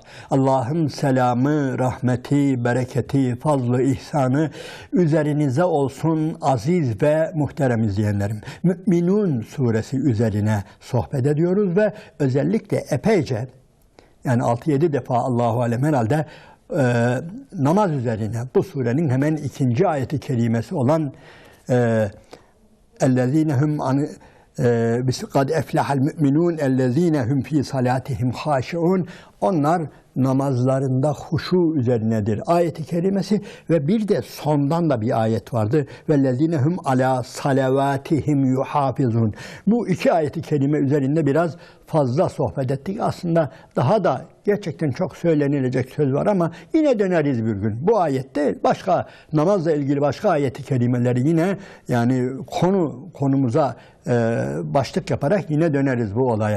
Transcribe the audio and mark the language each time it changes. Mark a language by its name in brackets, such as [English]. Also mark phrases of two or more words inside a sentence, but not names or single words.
[Turkish] Allah'ın selamı, rahmeti, bereketi, fazlı, ihsanı üzerinize olsun aziz ve muhterem izleyenlerim. Mü'minun suresi üzerine sohbet ediyoruz ve özellikle epeyce, yani 6-7 defa [Arabic] الله أعلم [Turkish] herhalde namaz üzerine bu surenin hemen ikinci ayeti kerimesi olan [Arabic] اَلَّذ۪ينَ هُمْ قَدْ اَفْلَحَ الْمُؤْمِنُونَ اَلَّذ۪ينَ هُمْ ف۪ي صَلَاتِهِمْ خَاشِعُونَ. [Turkish] Onlar namazlarında huşu üzerinedir ayeti kerimesi ve bir de sondan da bir ayet vardı. [Arabic] وَالَّذ۪ينَ هُمْ عَلَى صَلَوَاتِهِمْ يُحَافِظُونَ. [Turkish] Bu iki ayeti kerime üzerinde biraz fazla sohbet ettik. Aslında daha da gerçekten çok söylenilecek söz var ama yine döneriz bir gün. Bu ayette başka, namazla ilgili başka ayeti kerimeleri yine, yani konumuza başlık yaparak yine döneriz bu olaya.